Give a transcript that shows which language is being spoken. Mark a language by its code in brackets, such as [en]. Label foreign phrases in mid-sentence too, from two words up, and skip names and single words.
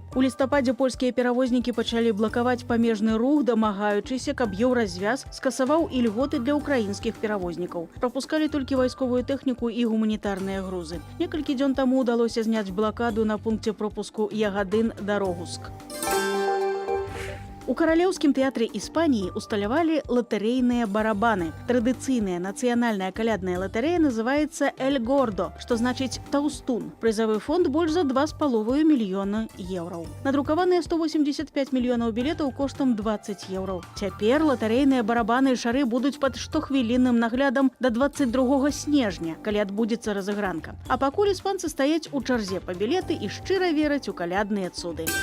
[be] У лістападзе польскія перавознікі пачалі блакаваць памежны рух, дамагаючыся, каб Еўразвяз скасаваў ільготы для украінскіх перавознікаў. Прапускалі толькі вайсковую тэхніку і гуманітарныя грузы. Некалькі дзён таму ўдалося зняць блакаду на пункце пропуску Ягадын-Дарогуск. [ru] У Королевском театре Испании усталявали лотерейные барабаны. Традиционная национальная колядная лотерея называется «Эль Гордо», что значит «Таустун». Призовой фонд больше за 2,5 миллиона евро. [be] Надрукаваныя 185 мільёнаў білетаў коштам 20 евро. Цяпер латарэйныя барабаны і шары будуць пад штохвілінным наглядам до 22 снежня, калі адбудзецца разыгранка. А пакуль іспанцы стаяць у чарзе па білеты і шчыра вераць у калядныя цуды.